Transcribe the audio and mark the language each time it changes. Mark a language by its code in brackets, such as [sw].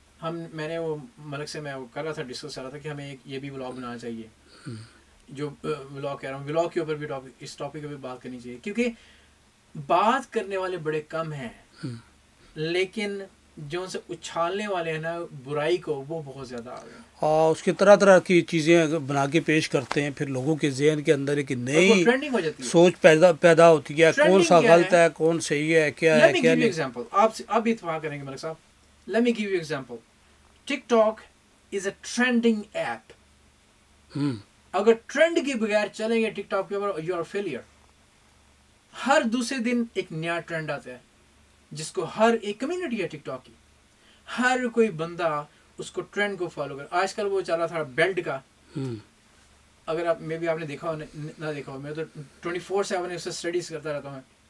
[ur] میں نے وہ ملک سے میں کر رہا تھا ڈسکس کر رہا تھا کہ ہمیں یہ بھی ولاگ بنانا چاہیے, جو ولاگ کہہ رہا ہوں, ولاگ کے اوپر بھی اس ٹاپک پہ بات کرنی چاہیے, کیونکہ بات کرنے والے بڑے کم ہیں لیکن جو ان سے اچھالنے والے ہیں نا برائی کو, وہ بہت زیادہ آ گئے. ہاں, اس کی طرح طرح کی چیزیں بنا کے پیش کرتے ہیں, پھر لوگوں کے ذہن کے اندر ایک نئی سوچ پیدا ہوتی ہے, کون سا غلط ہے کون صحیح ہے کیا ہے کیا نہیں. آپ بھی اتفاق کریں گے ملک صاحب, [en] let me give you example. TikTok is a trending app. [ur] اگر ٹرینڈ کے بغیر چلیں گے ٹک ٹاک کے اوپر, [en] You are failure. [ur] ہر دوسرے دن ایک نیا ٹرینڈ آتا ہے جس کو ہر ایک کمیونٹی ہے ٹک ٹاک کی, ہر کوئی بندہ اس کو ٹرینڈ کو فالو کر. آج کل وہ چلا تھا بیلٹ کا, اگر آپ میں بھی آپ نے دیکھا ہو نہ دیکھا ہو, میں تو 24/7 اس سے اسٹڈیز کرتا رہتا ہوں.